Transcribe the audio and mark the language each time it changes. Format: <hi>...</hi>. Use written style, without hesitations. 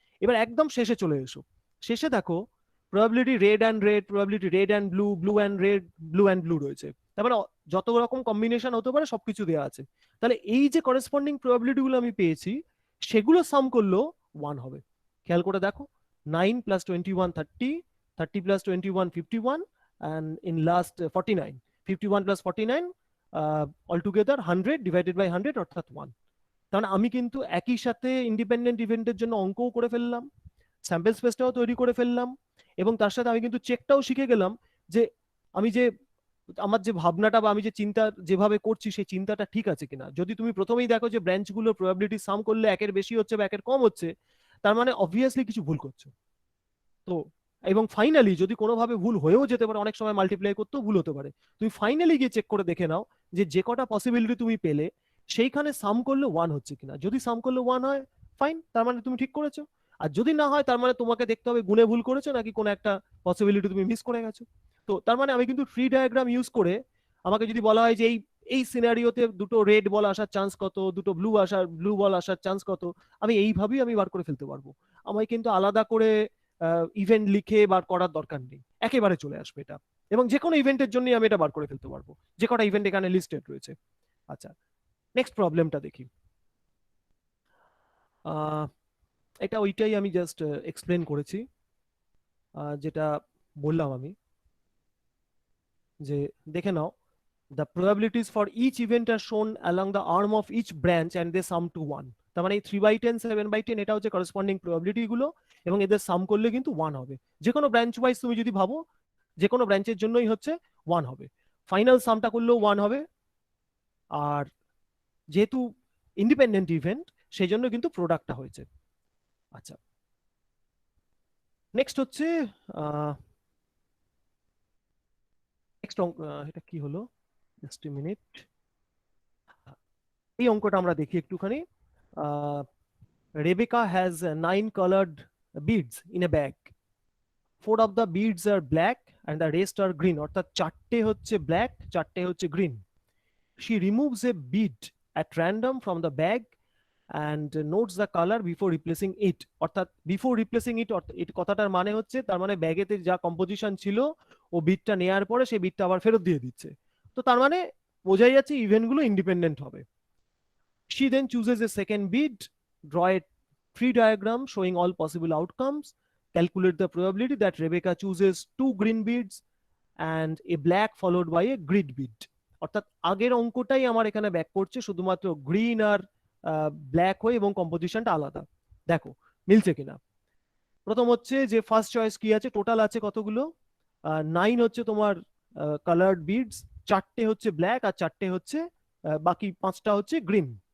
<bn>এবার একদম শেষে চলে এসো। শেষে দেখো probability red and red, probability red and blue, blue and red, blue and blue রয়েছে। তার মানে যত রকম কম্বিনেশন হতে পারে সবকিছু দেওয়া আছে। তাহলে এই যে করেসপন্ডিং প্রবাবিলিটি গুলো আমি পেয়েছি, সেগুলো সাম করলেও 1 হবে। খেয়াল করে দেখো,</bn> <en>9 + 21 30, 30 + 21 51, and in last 49, 51 + 49, altogether 100 divided by 100 অর্থাৎ 1।</en> <bn>কারণ আমি কিন্তু একই সাথে ইন্ডিপেন্ডেন্ট ইভেন্টের জন্য অঙ্কও করে ফেললাম, স্যাম্পল স্পেসটাও তৈরি করে ফেললাম, এবং তার সাথে আমি কিন্তু চেকটাও শিখে গেলাম যে আমি যে আমার যে ভাবনাটা বা আমি যে চিন্তা যেভাবে করছি সেই চিন্তাটা ঠিক আছে কিনা। যদি তুমি প্রথমেই দেখো যে ব্রাঞ্চগুলোর প্রবাবিলিটি সাম করলে একের বেশি হচ্ছে বা একের কম হচ্ছে, তার মানে অবভিয়াসলি কিছু ভুল করছো। তো এবং ফাইনালি যদি কোনোভাবে ভুল হয়েও যেতে পারে, অনেক সময় মাল্টিপ্লাই করতেও ভুল হতে পারে, তুমি ফাইনালি গিয়ে চেক করে দেখে নাও যে যে কটা পসিবিলিটি তুমি পেলে সেইখানে সাম করলে 1 হচ্ছে কিনা। যদি সাম করলে 1 হয়, ফাইন, তার মানে তুমি ঠিক করেছো। আর যদি না হয় তার মানে তোমাকে দেখতে হবে গুণে ভুল করেছো নাকি কোনো একটা পসিবিলিটি তুমি মিস করে গেছো। তো তার মানে আমি কিন্তু ট্রি ডায়াগ্রাম ইউজ করে, আমাকে যদি বলা হয় যে এই এই সিনারিওতে দুটো রেড বল আসার চান্স কত, দুটো ব্লু বল আসার চান্স কত, আমি এইভাবেই আমি বার করে ফেলতে পারবো। আমায় কিন্তু আলাদা করে ইভেন্ট লিখে বার করার দরকার নেই, একেবারে চলে আসবে এটা। এবং যে কোনো ইভেন্টের জন্য আমি এটা বার করে ফেলতে পারবো, যে কটা ইভেন্ট এখানে লিস্টেড রয়েছে। আচ্ছা, নেক্সট প্রবলেমটা দেখি। আহ, এটা ওইটাই আমি জাস্ট এক্সপ্লেন করেছি, যেটা বললাম আমি, যে দেখে নাও,</bn> <en>the probabilities for each event are shown along the arm of each branch and they sum to 1.</en> <bn>তার মানে এই 3/10 7/10 এটা হচ্ছে করসপন্ডিং প্রবাবিলিটি গুলো, এবং এদের সাম করলে কিন্তু 1 হবে। যে কোনো ব্রাঞ্চ ওয়াইজ তুমি যদি ভাবো, যে কোনো ব্রাঞ্চের জন্যই হচ্ছে 1 হবে, ফাইনাল সামটা করলেও 1 হবে। আর যেহেতু ইন্ডিপেন্ডেন্ট ইভেন্ট, সেই জন্য কিন্তু প্রোডাক্টটা হয়েছে। আচ্ছা, নেক্সট হচ্ছে নেক্সট এটা কি হলো, জাস্ট এ মিনিট। এই অঙ্কটা আমরা দেখি একটুখানি।</bn> <en>Rebecca has 9 colored beads in a bag. 4 of the beads are black and the rest are green.</en> <bn>অর্থাৎ 4টে হচ্ছে ব্ল্যাক, 4টে হচ্ছে green.</bn> <en>She removes a bead at random from the bag and notes the color before replacing it.</en> <bn>অর্থাৎ</bn> <en>before replacing it,</en> <bn>এই কথাটার মানে হচ্ছে তার মানে ব্যাগেতে যা কম্পোজিশন ছিল ও বিটটা নেয়ার পরে সেই বিটটা আবার ফেরত দিয়ে দিচ্ছে। তো তার মানে বোঝাই যাচ্ছে ইভেন্টগুলো ইন্ডিপেন্ডেন্ট হবে।</bn> <en>She then chooses a second bead, draw a tree diagram showing all possible outcomes, calculate the probability that Rebecca chooses 2 green beads and a black followed by a grid bead.</en> <bn>অর্থাৎ আগের অঙ্কটাই আমার এখানে back করছে, শুধুমাত্র green আর black হয়ে এবং কম্পোজিশনটা আলাদা। দেখো মিলছে কিনা। প্রথম হচ্ছে যে ফার্স্ট চয়েস কি আছে, টোটাল আছে কতগুলো, 9 হচ্ছে তোমার কালার্ড বিডস, 4টে হচ্ছে ব্ল্যাক আর 4টে হচ্ছে বাকি 5টা হচ্ছে গ্রিন।</bn>